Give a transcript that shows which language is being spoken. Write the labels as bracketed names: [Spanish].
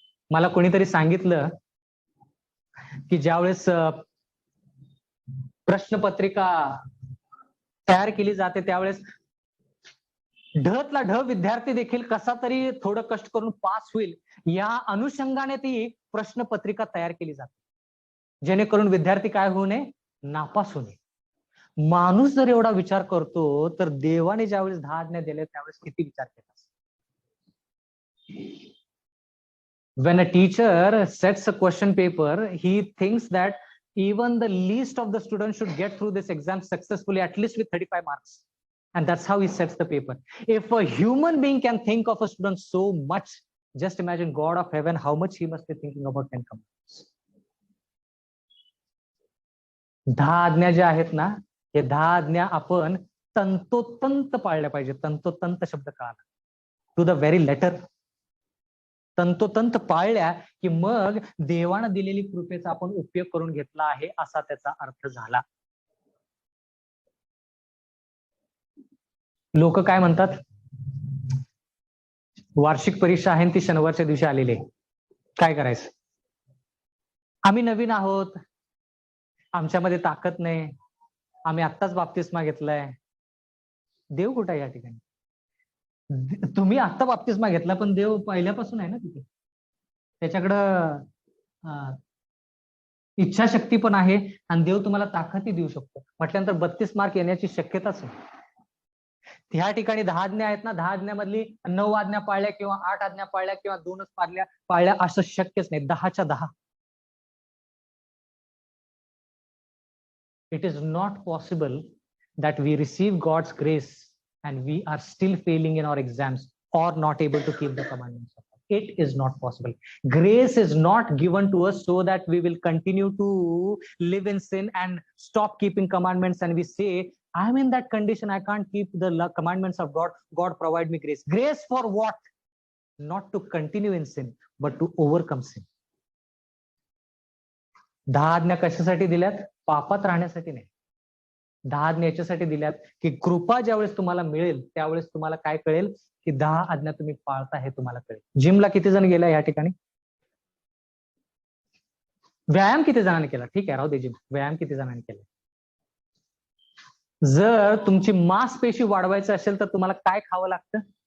[Marathi] मला कोणीतरी सांगितलं की ज्यावेळेस प्रश्नपत्रिका तयार केली जाते त्यावेळेस ढतला ढ विद्यार्थी देखील कसा तरी थोडं कष्ट करून पास होईल या अनुषंगाने ती प्रश्नपत्रिका तयार केली जाते. जेणेकरून विद्यार्थी काय होऊ नये, नापास होऊ नये. माणूस जर एवढा विचार करतो तर देवाने ज्यावेळेस 10 आज्ञा दिल्या त्यावेळेस किती विचार केला. [English] When a teacher sets a question paper, he thinks that even the least of the students should get through this exam successfully, at least with 35 marks. And that's how he sets the paper. If a human being can think of a student so much, just imagine God of heaven, how much he must be thinking about 10 commandments. [Marathi] 10 आज्ञा ज्या आहेत ना, हे 10 आज्ञा आपण तंतोतंत पाळल्या पाहिजे. तंतोतंत शब्द कळाला, [English] To the very letter. [Marathi] तंतोतंत पाळल्या की मग देवानं दिलेली कृपेचा आपण उपयोग करून घेतला आहे असा त्याचा अर्थ झाला. लोक काय म्हणतात, वार्षिक परीक्षा आहे ती शनिवारच्या दिवशी आलेली आहे, काय करायचं, आम्ही नवीन आहोत, आमच्यामध्ये ताकद नाही, आम्ही आत्ताच बाप्तिस्मा घेतलाय. देव कुठे आहे या ठिकाणी? तुम्ही आत्ता बाप्तिस्मा घेतला पण देव पहिल्यापासून आहे ना तिथे. त्याच्याकडं इच्छाशक्ती पण आहे आणि देव तुम्हाला ताकदही देऊ शकतो. म्हटल्यानंतर 32 मार्क येण्याची शक्यताच आहे. ह्या ठिकाणी 10 आज्ञा आहेत ना, 10 आज्ञामधली 9 आज्ञा पाळल्या किंवा 8 आज्ञा पाळल्या किंवा 2च पाळल्या असं शक्यच नाही. 10च्या 10. [English] It is not possible that we receive God's grace and we are still failing in our exams or not able to keep the commandments of God. It is not possible. Grace is not given to us so that we will continue to live in sin and stop keeping commandments and we say, I'm in that condition, I can't keep the commandments of God. God provide me grace. Grace for what? Not to continue in sin, but to overcome sin. [Marathi] 10 आज्ञा कशासाठी दिल्यात? पापात राहण्यासाठी नाही. 10 आज्ञा याच्यासाठी दिल्यात की कृपा ज्यावेळेस तुम्हाला मिळेल त्यावेळेस तुम्हाला काय कळेल की 10 आज्ञा तुम्ही पाळता हे तुम्हाला कळेल. जिमला किती जण गेला या ठिकाणी? व्यायाम किती जणांनी केला? ठीक आहे, राहू दे जिम. व्यायाम किती जणांनी केला? जर तुमची मांसपेशी वाढवायची असेल तर तुम्हाला काय खावं लागतं?